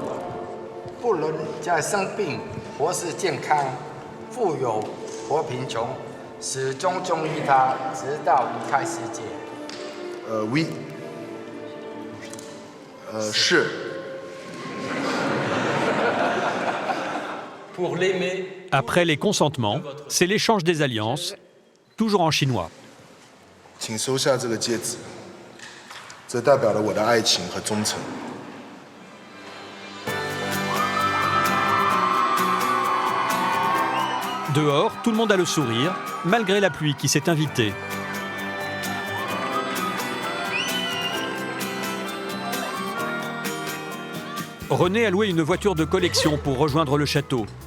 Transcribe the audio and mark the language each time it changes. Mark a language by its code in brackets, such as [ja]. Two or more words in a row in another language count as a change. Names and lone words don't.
[fr] Oui. Je. Pour l'aimer. Après les consentements, c'est l'échange des alliances, toujours en chinois. [zh] 请收下这个戒指，这代表了我的爱情和忠诚。 [fr] Dehors, tout le monde a le sourire, malgré la pluie qui s'est invitée. René a loué une voiture de collection pour rejoindre le château.